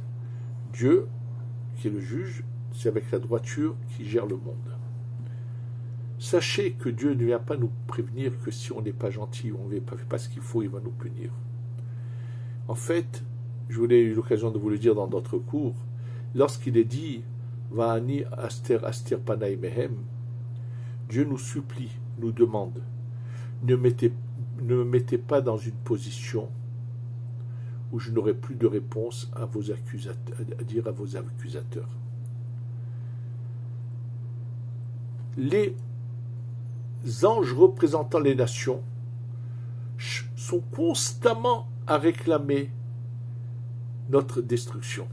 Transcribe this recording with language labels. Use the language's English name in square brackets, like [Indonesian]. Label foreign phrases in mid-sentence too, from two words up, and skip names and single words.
[French] Dieu, qui est le juge, c'est avec la droiture qui gère le monde. Sachez que Dieu ne vient pas nous prévenir que si on n'est pas gentil ou on ne fait pas ce qu'il faut, il va nous punir. En fait, je voulais eu l'occasion de vous le dire dans d'autres cours, lorsqu'il est dit [Hebrew] ואני הסתר אסתיר פני מהם, [French] Dieu nous supplie, nous demande, ne me mettez pas dans une position où je n'aurai plus de réponse à dire à vos accusateurs. Les anges représentant les nations sont constamment à réclamer notre destruction.